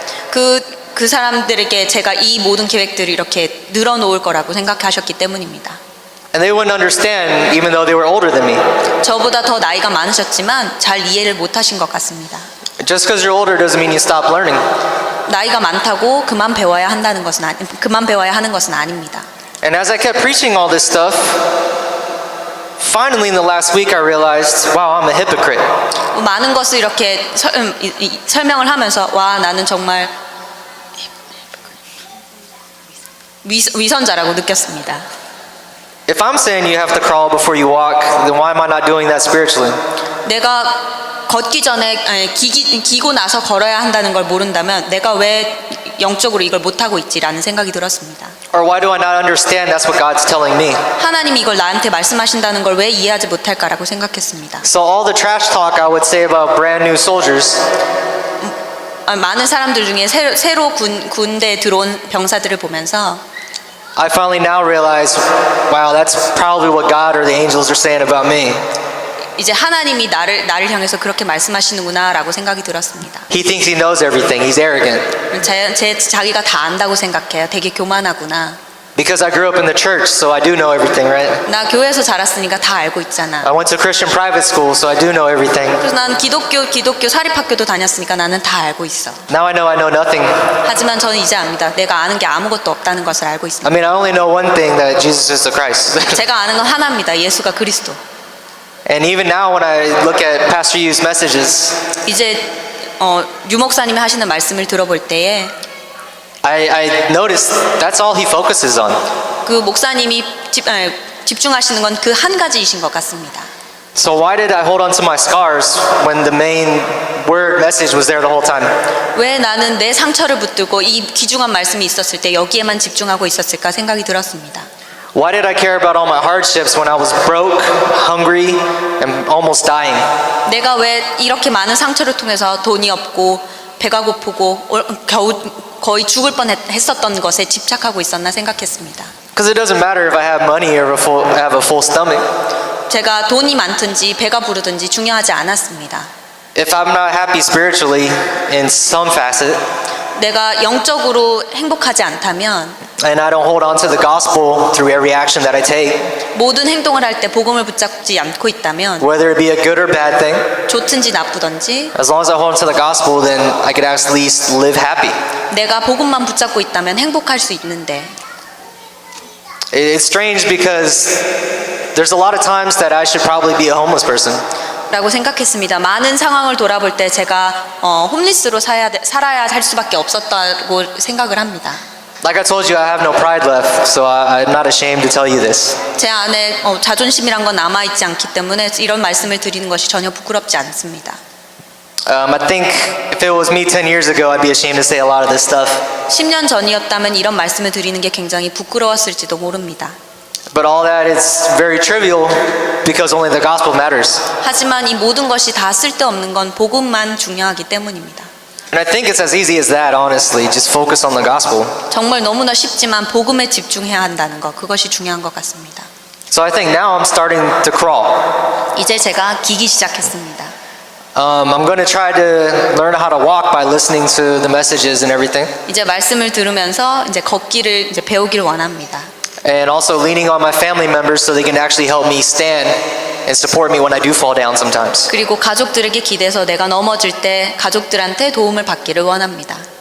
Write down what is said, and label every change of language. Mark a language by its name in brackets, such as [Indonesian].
[Korean] 그 사람들에게 제가 이 모든 계획들을 이렇게 늘어놓을 거라고 생각하셨기 때문입니다. [English] And they wouldn't understand even though they were older than me. [Korean] 저보다 더 나이가 많으셨지만 잘 이해를 못하신 것 같습니다. [English] Just because you're older doesn't mean you stop learning. [Korean] 나이가 많다고 그만 배워야 하는 것은 아닙니다. [English] And as I kept preaching all this stuff, finally in the last week I realized, wow, I'm a hypocrite. [Korean] 많은 것을 이렇게 설명을 하면서 와 나는 정말 위선자라고 느꼈습니다. [English] If I'm saying you have to crawl before you walk, then why am I not doing that spiritually? [Korean] 내가 걷기 전에 기고 나서 걸어야 한다는 걸 모른다면 내가 왜 영적으로 이걸 못하고 있지라는 생각이 들었습니다. [English] Or why do I not understand that's what God's telling me? [Korean] 하나님이 이걸 나한테 말씀하신다는 걸 왜 이해하지 못할까라고 생각했습니다. [English] So all the trash talk I would say about brand new soldiers, [Korean] 많은 사람들 중에 새로 군대에 들어온 병사들을 보면서 [English] I finally now realize, wow, that's probably what God or the angels are saying about me. [Korean] 이제 하나님이 나를 향해서 그렇게 말씀하시는구나라고 생각이 들었습니다. [English] He thinks he knows everything. He's arrogant. [Korean] 자기가 다 안다고 생각해요. 되게 교만하구나. [English] Because I grew up in the church, so I do know everything, right? [Korean] 나 교회에서 자랐으니까 다 알고 있잖아. [English] I went to Christian private school, so I do know everything. [Korean] 그래서 난 기독교 사립학교도 다녔으니까 나는 다 알고 있어. [English] Now I know nothing. [Korean] 하지만 저는 이제 압니다. 내가 아는 게 아무것도 없다는 것을 알고 [English] I [Korean] 있습니다. [English] mean, I only know one thing, that Jesus is the Christ. [Korean] 제가 아는 건 하나입니다. 예수가 그리스도. [English] And even now when I look at Pastor Yu's messages, [Korean] 이제 유 목사님이 하시는 말씀을 들어볼 때에 [English] I notice that's all he focuses on. [Korean] 그 목사님이 집중하시는 건 그 한 가지이신 것 같습니다. [English] So why did I hold on to my scars when the main word message was there the whole time? [Korean] 왜 나는 내 상처를 붙들고 이 귀중한 말씀이 있었을 때 여기에만 집중하고 있었을까 생각이 들었습니다. [English] Why did I care about all my hardships when I was broke, hungry, and almost dying? [Korean] 내가 왜 이렇게 많은 상처를 통해서 돈이 없고 배가 고프고 거의 죽을 뻔했었던 것에 집착하고 있었나 생각했습니다. [English] Because it doesn't matter if I have money or have a full stomach. [Korean] 제가 돈이 많든지 배가 부르든지 중요하지 않았습니다. [English] If I'm not happy spiritually in some facet, [Korean] 내가 영적으로 행복하지 않다면 [English] and I don't hold on to the gospel through every action that I take, [Korean] 모든 행동을 할 때 복음을 붙잡지 않고 있다면 [English] whether it be a good or bad thing, [Korean] 좋든지 나쁘든지 [English] as long as I hold on to the gospel, then I could at least live happy. [Korean] 내가 복음만 붙잡고 있다면 행복할 수 있는데 [English] It's strange because there's a lot of times that I should probably be a homeless person. [Korean] 라고 생각했습니다. 많은 상황을 돌아볼 때 제가 홈리스로 살아야 할 수밖에 없었다고 생각을 합니다. [English] Like I told you, I have no pride left, so I'm not ashamed to tell you this. [Korean] 제 안에 자존심이란 건 남아있지 않기 때문에 이런 말씀을 드리는 것이 전혀 부끄럽지 않습니다. [English] I think if it was me 10 years ago, I'd be ashamed to say a lot of this stuff. [Korean] 10년 전이었다면 이런 말씀을 드리는 게 굉장히 부끄러웠을지도 모릅니다. [English] But all that is very trivial because only the gospel matters. [Korean] 하지만 이 모든 것이 다 쓸데없는 건 복음만 중요하기 때문입니다. [English] And I think it's as easy as that, honestly. Just focus on the gospel. [Korean] 정말 너무나 쉽지만 복음에 집중해야 한다는 것, 그것이 중요한 것 같습니다. [English] So I think now I'm starting to crawl. [Korean] 이제 제가 기기 시작했습니다. [English] I'm going to try to learn how to walk by listening to the messages and everything. [Korean] 이제 말씀을 들으면서 이제 걷기를 이제 배우기를 원합니다. [English] And also leaning on my family members so they can actually help me stand and support me when I do fall down sometimes. [Korean] 그리고 가족들에게 기대서 내가 넘어질 때 가족들한테 도움을 받기를 원합니다.